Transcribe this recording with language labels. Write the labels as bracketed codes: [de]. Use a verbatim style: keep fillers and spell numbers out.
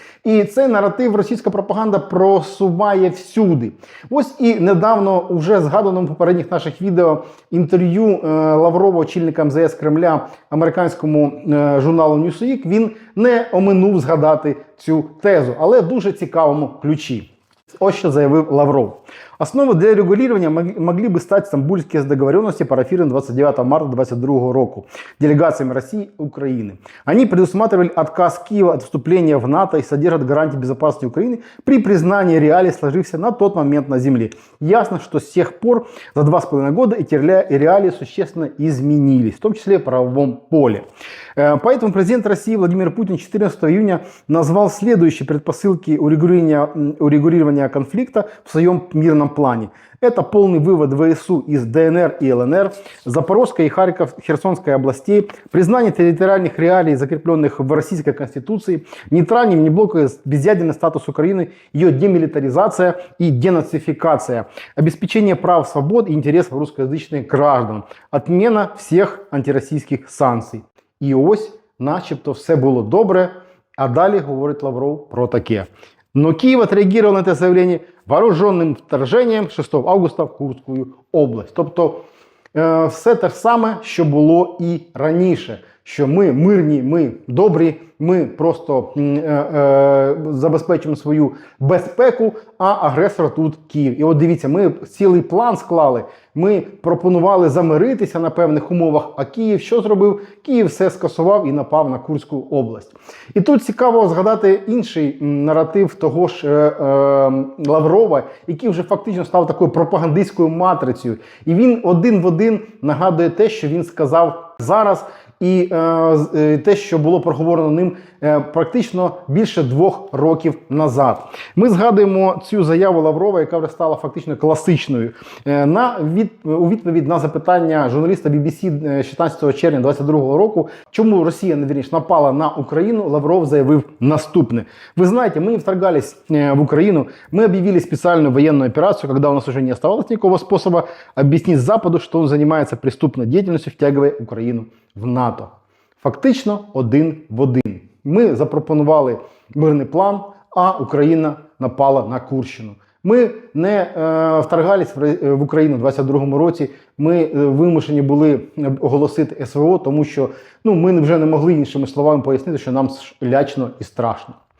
[uk] І цей наратив російська пропаганда просуває всюди. Ось і недавно вже згаданому в попередніх наших відео інтерв'ю е, Лаврова, очільника ем зет ес Кремля, американському е, журналу Newsweek, він не оминув згадати цю тезу, але в дуже цікавому ключі. Ось що заявив Лавров. [ru] Основой для регулирования мог- могли бы стать стамбульские договоренности, парафированные двадцать девятого марта две тысячи двадцать второго года делегациями России и Украины. Они предусматривали отказ Киева от вступления в НАТО и содержат гарантии безопасности Украины при признании реалий, сложившихся на тот момент на земле. Ясно, что с тех пор за два с половиной года эти реали- реалии существенно изменились, в том числе в правовом поле. Э, Поэтому президент России Владимир Путин четырнадцатого июня назвал следующие предпосылки урегулирования, м, урегулирования конфликта в своем мирном плане. Это полный вывод ВСУ из ДНР и ЛНР, Запорожской и Харьков, Херсонской областей, признание территориальных реалий, закрепленных в Российской Конституции, нейтральный внеблоковый безъядерный статус Украины, ее демилитаризация и денацификация, обеспечение прав, свобод и интересов русскоязычных граждан, отмена всех антироссийских санкций. [uk] І ось, начебто, все було добре, а далі говорить Лавров про таке. [ru] Но Киев отреагировал на это заявление вооруженным вторжением шестого августа в Курську область. [uk] Тобто е, все те ж саме, що було і раніше, що ми мирні, ми добрі, ми просто м, е, е, забезпечуємо свою безпеку, а агресор тут Київ. І от дивіться, ми цілий план склали, ми пропонували замиритися на певних умовах, а Київ що зробив? Київ все скасував і напав на Курську область. І тут цікаво згадати інший м, наратив того ж е, е, Лаврова, який вже фактично став такою пропагандистською матрицею. І він один в один нагадує те, що він сказав зараз, і е, з- е, те, що було проговорено ним е, практично більше двох років назад. Ми згадуємо цю заяву Лаврова, яка вже стала фактично класичною. Е, на від, у відповідь на запитання журналіста бі бі сі е, шістнадцятого червня двадцять другого року, чому Росія, не вірніше, напала на Україну, Лавров заявив наступне. [ru] Вы знаете, мы не вторгались э, в Украину, мы объявили специальную военную операцию, когда у нас уже не оставалось никакого способа объяснить Западу, что он занимается преступной деятельностью, втягивая Украину в НАТО. [uk] Фактично один в один. Ми запропонували мирний план, а Україна напала на Курщину. Ми не е, вторгались в, Ре- в Україну у двадцять другому році. Ми е, вимушені були оголосити ес ве о, тому що ну, ми вже не могли іншими словами пояснити, що нам ш- лячно і страшно.